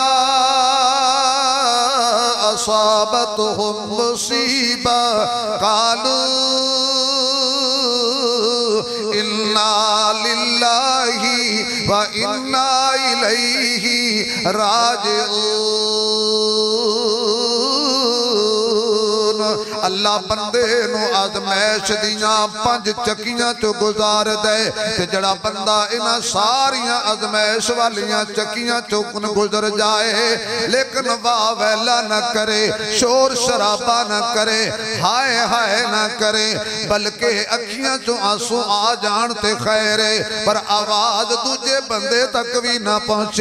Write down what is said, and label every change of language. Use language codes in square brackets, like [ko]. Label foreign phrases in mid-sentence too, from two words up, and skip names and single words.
[ar] أصابتهم مصيبة قالوا إنا لله وإنا إليه راجعون. [pa] اللہ بندے نوں آزمائش دیاں 5 چکیاں چوں گزار دے تے جیہڑا بندہ انہاں ساریاں آزمائش والیاں چکیاں چوں گزر جائے لیکن وا ویلا نہ کرے، شور شرابا نہ کرے، ہائے ہائے نہ کرے، بلکہ اکھیاں چوں آنسو آ جان تے خیر ہے، پر آواز دوجے بندے تک بھی نہ پہنچے.